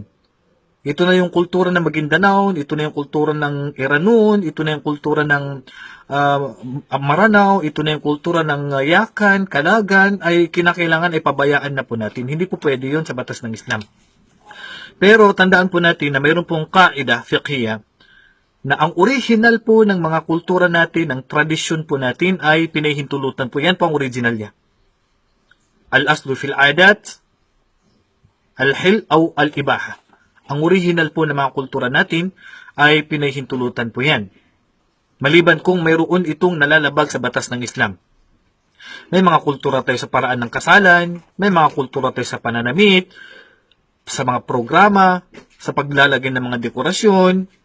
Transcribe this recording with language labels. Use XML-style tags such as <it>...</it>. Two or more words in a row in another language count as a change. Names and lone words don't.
<tl>Ito na yung kultura ng Maguindanao, ito na yung kultura ng Iranon, ito na yung kultura ng Maranao, ito na yung kultura ng Yakan, Kalagan, ay kinakailangan ay pabayaan na po natin. Hindi po pwede yun sa batas ng Islam. Pero tandaan po natin na mayroon pong</tl> <ar>قاعدة فقهية</ar> <tl>na ang original po ng mga kultura natin, ng tradisyon po natin ay pinahintulutan po. Yan po ang original niya.</tl> <ar>الأصل في العادات، الحل أو الإباحة.</ar> <tl>Ang original po ng mga kultura natin ay pinahintulutan po yan. Maliban kung mayroon itong nalalabag sa batas ng Islam. May mga kultura tayo sa paraan ng kasalan, may mga kultura tayo sa pananamit, sa mga programa, sa paglalagay ng mga dekorasyon.</tl>